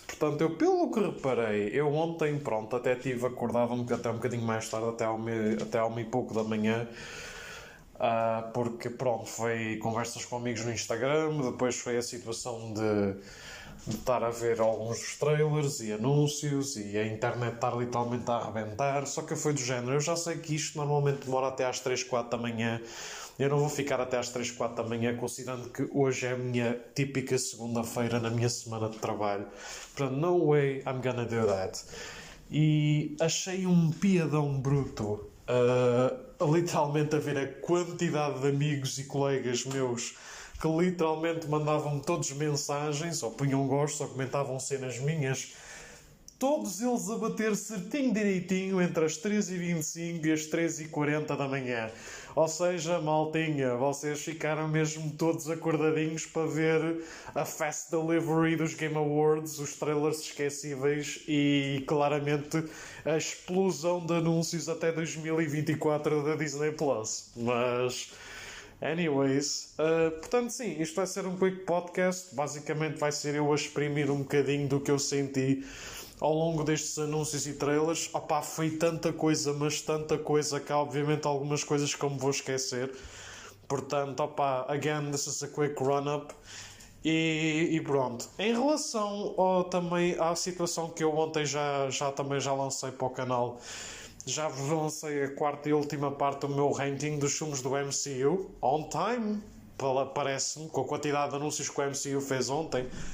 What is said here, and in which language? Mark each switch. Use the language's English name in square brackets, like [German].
[Portuguese] Portanto, pelo que reparei, eu ontem, até tive acordado até um bocadinho mais tarde, até ao meio e pouco da manhã, porque foi conversas com amigos no Instagram, depois foi a situação de estar a ver alguns dos trailers e anúncios e a internet estar literalmente a arrebentar. Só que foi do género, eu já sei que isto normalmente demora até às 3, 4 da manhã, eu não vou ficar até às 3, 4 da manhã, considerando que hoje é a minha típica segunda-feira na minha semana de trabalho. Portanto, [English] no way I'm gonna do that. [Portuguese] E achei um piadão bruto literalmente a ver a quantidade de amigos e colegas meus que literalmente mandavam-me todos mensagens, ou punham gostos, ou comentavam cenas minhas, todos eles a bater certinho direitinho entre as 3h25 e as 3h40 da manhã. Ou seja, maltinha, vocês ficaram mesmo todos acordadinhos para ver a [English] fast delivery [Portuguese] dos Game Awards, os trailers esquecíveis e claramente a explosão de anúncios até 2024 da Disney Plus. Mas anyways, portanto sim, isto vai ser um [English] quick podcast. [Portuguese] Basicamente vai ser eu a exprimir um bocadinho do que eu senti ao longo destes anúncios e trailers. Foi tanta coisa, mas tanta coisa, que há obviamente algumas coisas que eu me vou esquecer. Portanto, [English] again, this is a quick run-up. [Portuguese] E pronto. Em relação também à situação que eu ontem já lancei para o canal, já vos lancei a quarta e última parte do meu ranking dos filmes do MCU, [English] on time, [Portuguese] parece-me, com a quantidade de anúncios que o MCU fez ontem.